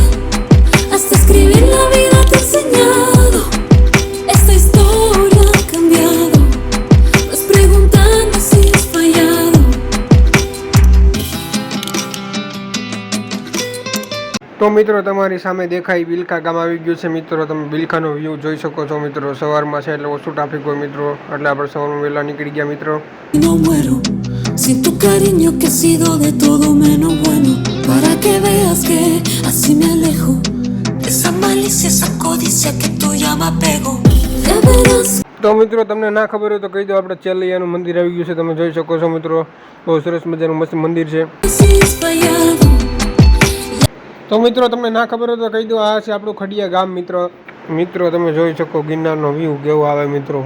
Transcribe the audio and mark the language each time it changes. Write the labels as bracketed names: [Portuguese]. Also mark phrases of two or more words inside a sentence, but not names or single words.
[Gujarati] તો મિત્રો તમારી સામે દેખાય બિલખા ગામ આવી ગયું છે મિત્રો. તમે બિલખાનો વ્યૂ જોઈ શકો છો મિત્રો. સવારમાં છે એટલે ઓછું ટ્રાફિક હોય મિત્રો. એટલે આપણે સવારમાં વહેલા નીકળી ગયા મિત્રો. [Spanish] Sin tu cariño que ha sido de todo menos bueno, para que veas que así me alejo de esa malicia, esa codicia que tú ya me apego. Ya verás. [Gujarati] તો મિત્રો તમને ના ખબર હોય તો કહી દો, આપણે ચેલૈયાનું મંદિર આવી ગયું છે. તમે જોઈ શકો છો મિત્રો. બહુ સરસ મજાનું મસ્ત મંદિર છે. તો મિત્રો તમને ના ખબર હોય તો કહી દો, આ છે આપણું ખડિયા ગામ મિત્રો. મિત્રો તમે જોઈ શકો ગિરનારનો વ્યૂ કેવો આવે મિત્રો.